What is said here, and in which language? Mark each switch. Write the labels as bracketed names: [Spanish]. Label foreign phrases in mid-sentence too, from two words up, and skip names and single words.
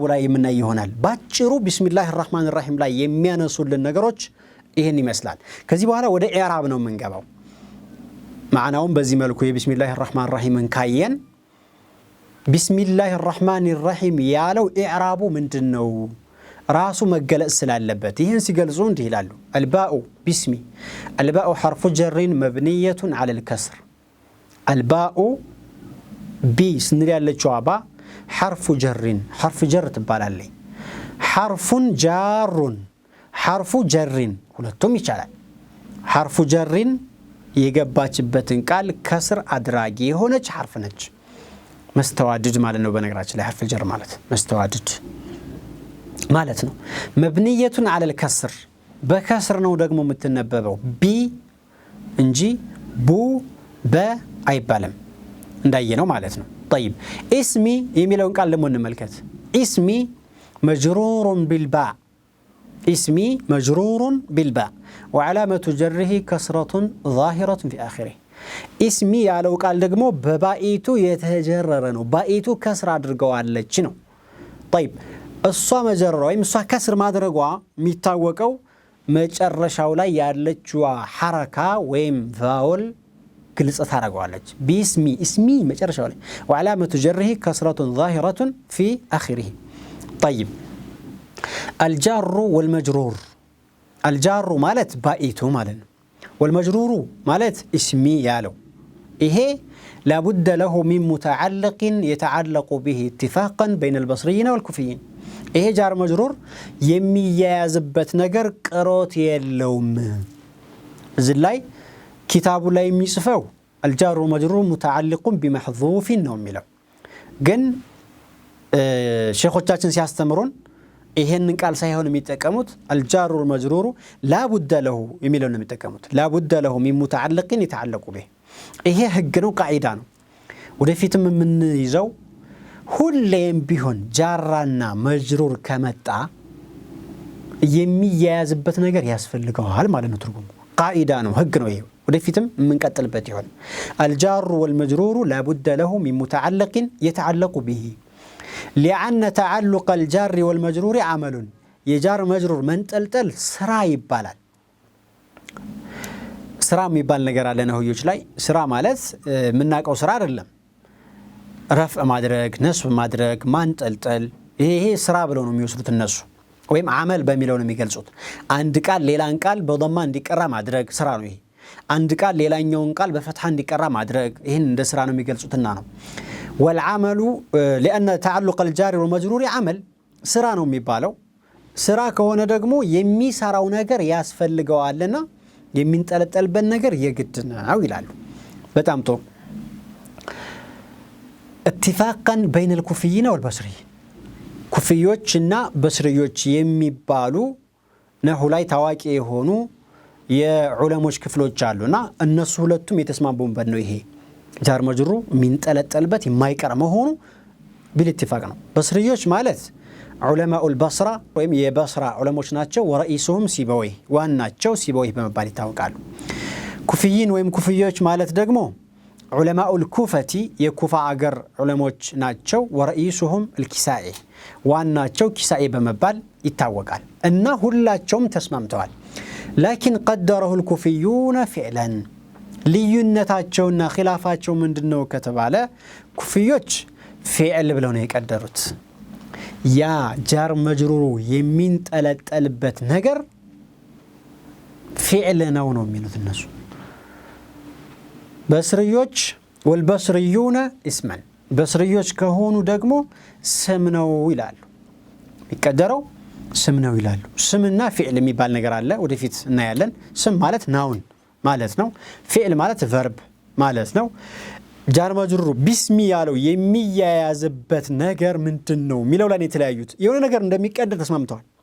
[Amharic] ላይ የምናይ ይሆናል ባጭሩ [Arabic] بسم الله الرحمن الرحيم [Amharic] ላይ የሚያነሱልን ነገሮች ይሄን ይመስላል ከዚህ በኋላ ወደ ኢዕራብ ነው የምንገባው ማዕናውን በዚህ መልኩ [Arabic] بسم الله الرحمن الرحيم [Amharic] ካየን [Arabic] بسم الله الرحمن الرحيم [Amharic] ያለው ኢዕራቡ ምንድነው ራሱ መገለጽ ስላለበት ይሄን ሲገልጹ እንዲህ ይላሉ [Arabic] الباء بسم الباء حرف جر مبني على الكسر الباء ب [Amharic] ስንል ያለችው አባ [Arabic] حرف جر [Amharic] ትባላለች [Arabic] حرفا جارا حرف جر [Amharic] ሁለቱም ይቻላል [Arabic] حرف جر [Amharic] የገባችበትን ቃል ከስር አድራጊ የሆነች ሐርፍ ነች መስተዋድድ ማለት ነው በነገራችን ላይ [Arabic] حرف جر [Amharic] ማለት መስተዋድድ ማለት ነው መብንየቱን [Arabic] على الكسر [Amharic] በከስር ነው ደግሞ የምትነበበው ቢ እንጂ ቡ በ አይባልም እንዳየነው ማለት ነው [Arabic] طيب اسمي [Amharic] የሚለውን ቃል ደግሞ እንመልከት [Arabic] اسمي مجرور بالباء اسمي مجرور بالباء وعلامة جره كسرة ظاهرة في آخره اسمي [Amharic] ያለው ቃል ደግሞ በባኢቱ የተጀረረ ነው ባኢቱ ከስር አድርገዋለች ነው طيب እሷ መጀረሯ ወይም እሷ ከስር ማድረጓ የሚታወቀው መጨረሻው ላይ ያለችው ሐረካ ወይም ቫውል ግልጽ ታረጋለች [Arabic] بسم اسم [Amharic] መጨረሻው ላይ [Arabic] وعلامه جره كسره ظاهره في اخره طيب الجار والمجرور الجار [Amharic] ማለት ባኢቱ ማለት ነው والمجرور ማለት اسمي ያለው ይሄ [Arabic] لابد له من متعلق يتعلق به اتفاقا بين البصريين والكوفيين [Amharic] ይሄ [Arabic] جار مجرور [Amharic] የሚያያዝበት ነገር ቅሮት የለውም እዚህ ላይ ኪታቡ ላይ የሚጽፈው [Arabic] الجار والمجرور متعلق بمحذوف [Amharic] ነው የሚለው ግን ሼኾቻችን ሲያስተምሩን ይሄንን ቃል ሳይሆን የሚጠቀሙት [Arabic] الجار والمجرور لا بد له [Amharic] የሚለው ነው የሚጠቀሙት [Arabic] لا بد له من متعلق يتعلق به [Amharic] ይሄ ህግ ነው ቃዒዳ ነው ወደፊትም ምን ይዘው ሁሌም ቢሆን ጃራና መጅሩር ከመጣ የሚያያዝበት ነገር ያስፈልገዋል ማለት ነው ትርጉሙ ቃዒዳ ነው ህግ ነው ይሄ ወደፊትም የምንቀጥልበት ይሆን [Arabic] الجار والمجرور لا بد له من متعلق يتعلق به لأن تعلق الجار والمجرور عمل يجار مجرور منطلطل [Amharic] ስራ ይባላል ስራ የሚባል ነገር አለ ነህዮች ላይ ስራ ማለት ምናቀው ስራ አይደለም ረፍዕ ማድረግ ነስብ ማድረግ ማንጠልጠል ይሄ ስራ ብለው ነው የሚወስዱት እነሱ ወይም አመል በሚለው ነው የሚገልጹት አንድ ቃል ሌላን ቃል በضማ እንዲቀራ ማድረግ ስራ ነው ይሄ አንድ ቃል ሌላኛውን ቃል በፈትሐ እንዲቀራ ማድረግ ይሄን እንደ ስራ ነው የሚገልጹትና ነው [Arabic] والعمل لأن تعلق الجار والمجرور عمل [Amharic] ስራ ነው የሚባለው ስራ ከሆነ ደግሞ የሚሰራው ነገር ያስፈልገዋልና የሚንጠለጠልበት ነገር የግድ ነው ይላሉ በጣም ጥሩ [Arabic] اتفاقا بين الكوفيين والبصريين [Amharic] ኩፊዮችና በስሪዮች የሚባሉ ነሁ ላይ ታዋቂ የሆኑ የዑለሞች ክፍሎች አሉና እነሱ ሁለቱም የተስማሙበት ነው ይሄ ጃር መጅሩ ሚንጠለጠልበት የማይቀር መሆኑ بالاتفاق ነው በስሪዮች ማለት [Arabic] علماء البصرة [Amharic] ወይም የበስራ ዑለሞች ናቸው ወረኢሱሁም ሲበወይ ዋናቸው ሲበወይ በመባል ይታወቃሉ ኩፊይን ወይም ኩፊዮች ማለት ደግሞ علماء الكوفة የኩፋ አገር ዑለሞች ናቸው ወረኢሱሁም الكسائي ዋናቸው ኪሳኢ በመባል ይታወቃል እና ሁላቸውም ተስማምተዋል [Arabic] لكن قدره الكوفيون فعلا [Amharic] ልዩነታቸውና ኺላፋቸው ምንድነው ከተባለ ኩፊዮች فعل ብለው ነው የቀደሩት ያ ጃር መጅሩሩ የሚንጠለጠልበት ነገር فعل ነው የሚሉት እነሱ በስሪዮች [Arabic] والبصريون اسما [Amharic] በስሪዮች ከሆኑ ደግሞ ስም ነው ይላሉ ይቀደረው ስም ነው ይላሉ ስምና فعل የሚባል ነገር አለ ወደፊት እናያለን ስም ማለት ናውን ማለት ነው فعل ማለት verb ማለት ነው ጃር መጅሩሩ ቢስሚ ያለው የሚያያዝበት ነገር ምንድነው ሚለው ላይ የተለያዩት የሆነ ነገር እንደሚቀደር ተስማምተዋል